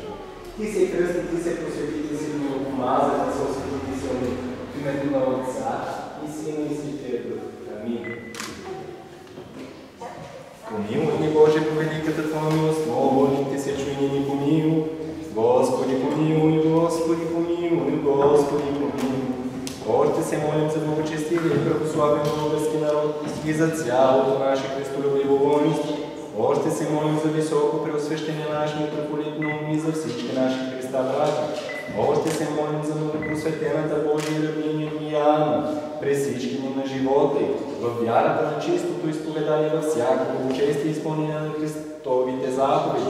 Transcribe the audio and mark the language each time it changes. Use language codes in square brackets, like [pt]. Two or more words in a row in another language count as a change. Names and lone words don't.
[bg] Ти се кръсти, ти се посвети, ти се помаза, ти се освети, ти се умита в името на Отца и Сина и Светия Дух. Амин. Помилуй ни, Боже, по великата Твоя милост, молим Те се, чуй ни помилуй. Господи, помилуй, Господи, помилуй, Господи, помилуй. Още се молим за благочестивия и православен български народ и за цялото наше христолюбиво воинство. Още се молим за високо преосвещение наш митрополит Наум и за всички наши Христа братя. Още се молим за многопросветената Божия рабиня Диана през всички дни на живота й, в вярата на чистото изповедание във всяко благочестие и изпълнение на Христовите заповеди.